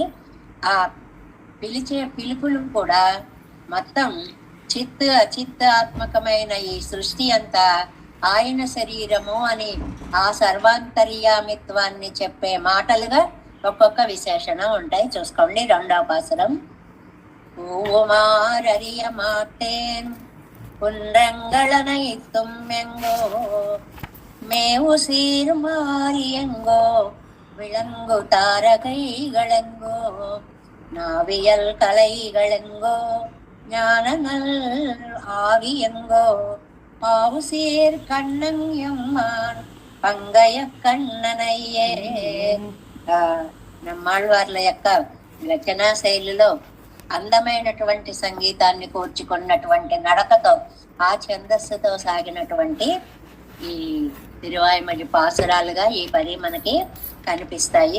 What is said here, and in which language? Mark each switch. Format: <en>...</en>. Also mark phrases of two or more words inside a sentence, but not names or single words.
<te>ఆ పిలిచే పిలుపులు కూడా మొత్తం చిత్ అచిత్తాత్మకమైన ఈ సృష్టి అంతా ఆయన శరీరము అని ఆ సర్వాంతర్యామిత్వాన్ని చెప్పే మాటలుగా ఒక్కొక్క విశేషణం ఉంటాయి. చూసుకోండి. రెండవ పాసురం.</te> <ta>பூமாரரிய மாடேன் புண்டரங்களனை தும்மெங்கோ மேவு சீர் மாரியங்கோ விளங்கு தாரகைகளெங்கோ நாவியல் கலைகளெங்கோ ஞானங்கள் ஆகியங்கோ பாவு சீர் கண்ணன்யம்மான் பங்கய கண்ணனய்யே.</ta> <te>నమ్మాళ్ళవార్ల యొక్క రచనా శైలిలో అందమైనటువంటి సంగీతాన్ని కూర్చుకున్నటువంటి నడకతో ఆ ఛందస్సుతో సాగినటువంటి ఈ తిరువాయిమలి పాసురాలుగా ఈ పది మనకి కనిపిస్తాయి.</te>